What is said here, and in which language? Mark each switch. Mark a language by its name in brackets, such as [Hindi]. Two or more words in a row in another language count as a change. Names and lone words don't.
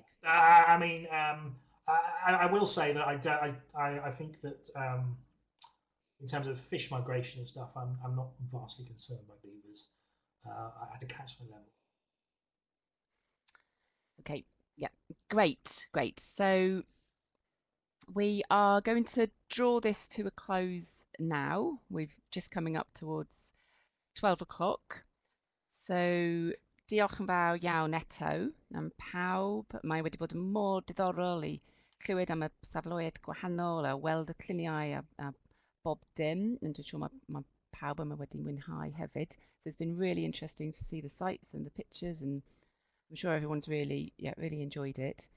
[English] I mean, I will say that I think that in terms of fish migration and stuff, I'm not vastly concerned by beavers at a catchment level. Okay, yeah, great. So we are going to draw this to a close now. We've just coming up towards 12 o'clock. [Welsh] So diolch yn fawr iawn eto am pawb. Mae wedi bod yn mor diddorol I clywed am y safleoedd gwahanol a weld y lluniau a bob dim. And dwi'n siŵr mae pawb yma wedi mwynhau hefyd. [English] So it's been really interesting to see the sights and the pictures, and I'm sure everyone's really enjoyed it.